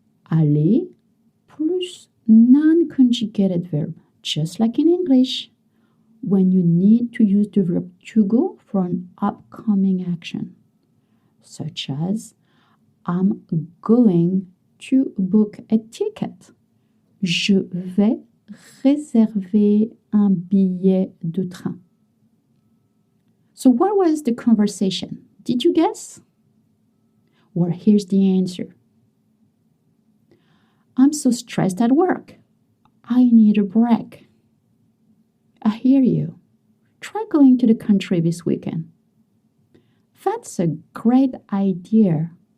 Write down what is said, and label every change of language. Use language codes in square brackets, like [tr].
[en] Aller plus non-conjugated verb, just like in English, when you need to use the verb to go for an upcoming action, such as I'm going to book a ticket. [fr] Je vais réserver un billet de train. [en] So what was the conversation? Did you guess? Well, here's the answer. I'm so stressed at work. I need a break. I hear you. Try going to the country this weekend. That's a great idea.